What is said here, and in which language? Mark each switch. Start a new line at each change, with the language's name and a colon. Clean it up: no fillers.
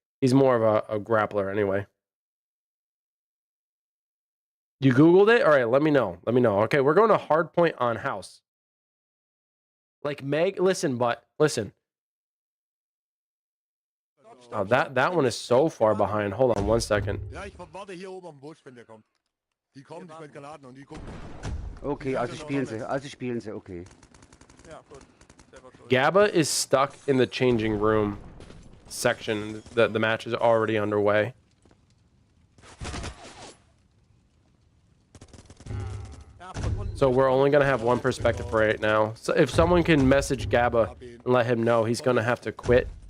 English: He's more of a grappler anyway. You Googled it? All right, let me know. Let me know. Okay, we're going to hard point on house. Like Meg, listen. Oh, that one is so far behind. Hold on 1 second.
German: Ja, ich warte hier oben am Busch, wenn der kommt. Die kommen, ich bin Granaten und die gucken. Okay, also spielen sie, okay. Ja, gut. Selber schuld.
English: Gabba is stuck in the changing room section. The match is already underway.
German: Ja, von unten.
English: So we're only going to have one perspective for right now. So if someone can message Gabba and let him know, he's going to have to quit.